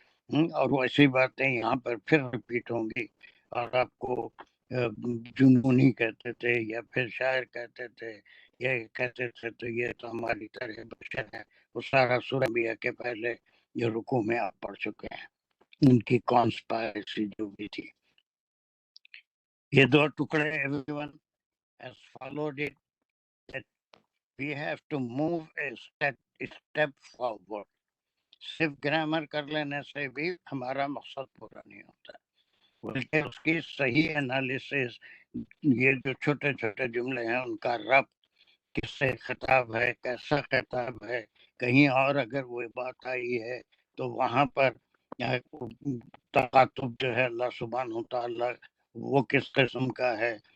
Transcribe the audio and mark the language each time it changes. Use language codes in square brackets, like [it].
[ur] اور وہ ایسی باتیں یہاں پر پھر ریپیٹ ہوں گی، اور آپ کو جنونی کہتے تھے یا پھر شاعر کہتے تھے، یہ کہتے تھے تو یہ تو ہماری طرح بشر ہے. وہ سارا سورہ انبیاء کے پہلے یہ رکوع میں آپ پڑھ چکے ہیں، ان کی کانسپائرسی جو بھی تھی. یہ دو ٹکڑے [en] everyone has followed it, that we have to move a step forward. [ur] صرف گرامر کر لینے سے بھی ہمارا مقصد پورا نہیں ہوتا، بلکہ اس کی صحیح انالیسس، یہ جو چھوٹے چھوٹے جملے ہیں ان کا ربط، کس سے خطاب ہے، کیسا خطاب ہے. کہیں اور اگر وہ بات آئی ہے تو وہاں پر تقاطب جو ہے اللہ سبحانہ تعالیٰ وہ کس قسم کا ہے.